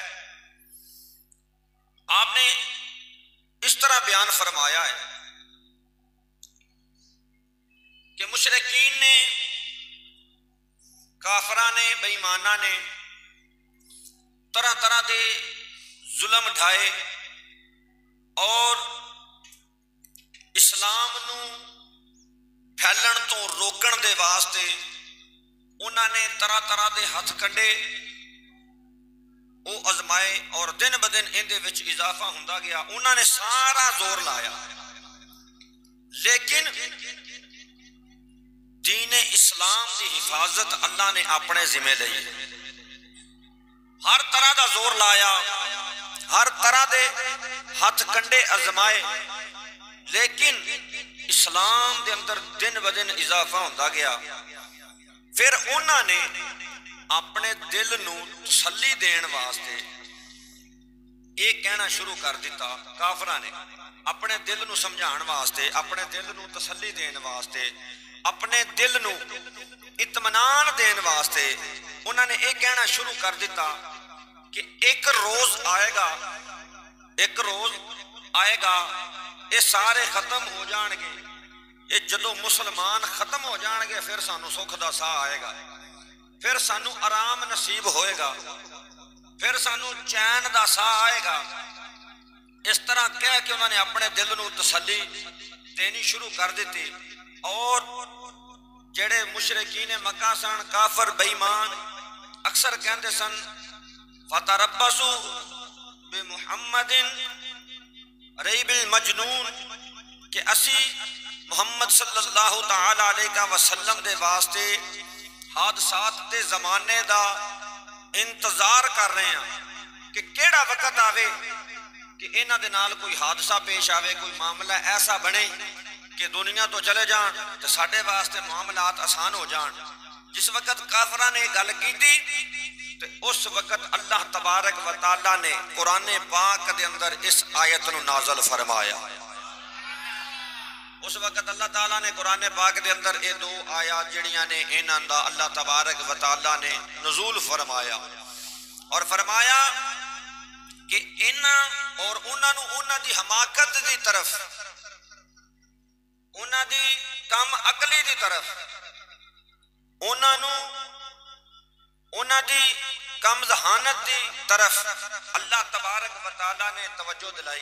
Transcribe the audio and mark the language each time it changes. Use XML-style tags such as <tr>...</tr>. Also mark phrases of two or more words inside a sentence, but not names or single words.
<pa>آپ نے اس طرح بیان فرمایا ہے کہ مشرکین نے، کافراں نے، بے ایماناں نے طرح طرح دے ظلم ڈھائے اور اسلام نو پھیلن تو روکن دے واسطے انہاں نے طرح طرح دے ہتھ کنڈے وہ آزمائے اور دن بدن ان دے وچ اضافہ ہوندا گیا، انہاں نے سارا زور لایا، لیکن دین اسلام دی حفاظت اللہ نے اپنے ذمہ لئی، ہر طرح دا زور لایا، ہر طرح دے ہاتھ کنڈے آزمائے، لیکن اسلام دے اندر دن بدن اضافہ ہوتا گیا۔ پھر انہوں نے اپنے دل نو تسلی دین واسطے یہ کہنا شروع کر دیتا، کافراں نے اپنے دل نو سمجھان واسطے، اپنے دل نو تسلی دین واسطے، اپنے دل نو اطمینان دین واسطے انہوں نے یہ کہنا شروع کر دیتا کہ ایک روز آئے گا، ایک روز آئے گا، یہ سارے ختم ہو جان گے، یہ جدو مسلمان ختم ہو جان گے پھر سانو سکھ دا ساہ آئے گا، پھر سانو آرام نصیب ہوئے گا، پھر سانو چین دا ساہ آئے گا۔ اس طرح کہہ کے انہوں نے اپنے دل نو تسلی دینی شروع کر دیتی، اور جڑے مشرکین مکہ سن، کافر بے ایمان، اکثر کہندے سن</pa> <ar>فَتَرَبَّصُوا بِمُحَمَّدٍ رَيْبِ الْمَجْنُونَ،</ar> <pa>کہ اسی محمد</pa> <ar>صلی اللہ تعالی علیہ وسلم</ar> <pa>دے واسطے حادثات دے زمانے دا انتظار کر رہے ہیں کہ کیڑا وقت آوے کہ انہاں دے نال کوئی حادثہ پیش آوے، کوئی معاملہ ایسا بنے کہ دنیا تو چلے جان تو ساڈے واسطے معاملات آسان ہو جان۔ جس وقت کافراں نے گل کیتی تو اس وقت اللہ تبارک و تعالی نے قرآن پاک دے اندر اس آیت نو نازل فرمایا۔ اس وقت اللہ تعالیٰ نے قرآن پاک دے اندر یہ دو آیات جڑیاں نے انہاں دا اللہ تبارک و تعالی نے نزول فرمایا۔ اور فرمایا کہ اور انہاں دی حماقت دی طرف، انہاں دی کم عقلی دی طرف، انہاں دی کم ذہانت دی طرف اللہ تبارک و تعالی نے توجہ دلائی۔</pa>